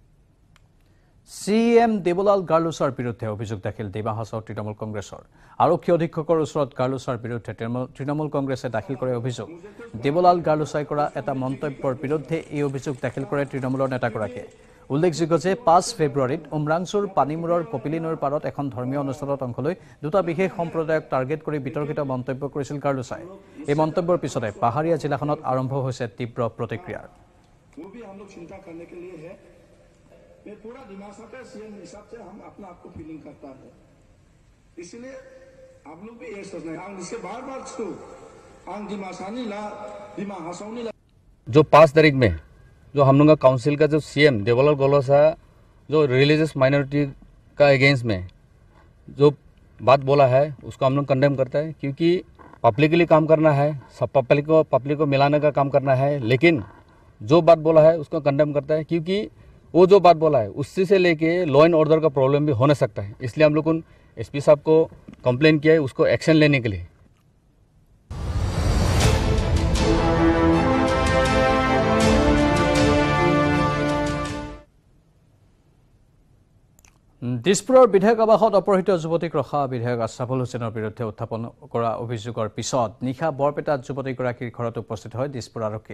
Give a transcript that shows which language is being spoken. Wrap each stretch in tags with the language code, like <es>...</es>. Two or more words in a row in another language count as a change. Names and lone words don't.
<as>CM দেবলাল গাৰ্লুছৰ বিৰুদ্ধে অভিযোগ দাখিল ডিমা হাছাও তৃণমূল কংগ্ৰেছৰ আৰক্ষী অধীক্ষকৰ ওচৰত গাৰ্লুছৰ বিৰুদ্ধে তৃণমূল কংগ্ৰেছে দাখিল কৰে অভিযোগ দেবলাল গাৰ্লুছাই কৰা এটা মন্তব্যৰ বিৰুদ্ধে এই অভিযোগ দাখিল কৰে তৃণমূলৰ নেতাগৰাকীয়ে উল্লেখযোগ্য যে 5 ফেব্ৰুৱাৰীত উমৰাংচুৰ পানীমূৰৰ কপিলী নৈৰ পাৰত এখন ধৰ্মীয় অনুষ্ঠানত অংশ লৈ দুটা বিশেষ সম্প্ৰদায়ক টাৰ্গেট কৰি বিতৰ্কিত মন্তব্য কৰিছিল কাৰ্লোচাই। এই মন্তব্যৰ পিছতে পাহাৰীয়া জিলাখনত আৰম্ভ হৈছে তীব্ৰ প্ৰতিক্ৰিয়া।</as> <hi>जो 5 तारीख में जो हम लोग का काउंसिल का जो सीएम देवलाल गौलस है जो</hi> <en>religious minority</en> <hi>का अगेंस्ट में जो बात बोला है उसको हम लोग कंडेम करता है, क्योंकि पब्लिक के लिए काम करना है, सब पब्लिक को मिलाने का काम करना है। लेकिन जो बात बोला है उसको कंडेम करता है, क्योंकि वो जो बात बोला है उससे से लेके</hi> <en>law and order</en> <hi>का प्रॉब्लम भी होने सकता है। इसलिए हम लोग उन एसपी साहब को कंप्लेन किया है उसको एक्शन लेने के लिए।</hi> <as>দিছপুৰৰ বিধায়ক আৱাসত অপহৃত যুৱতীক ৰখা বিধায়ক আশ্ৰাফুল হুছেইনৰ বিৰুদ্ধে উত্থাপন কৰা অভিযোগৰ পিছত নিশা বৰপেটাত যুৱতীগৰাকীৰ ঘৰত উপস্থিত হয় দিছপুৰ আৰক্ষী।</as>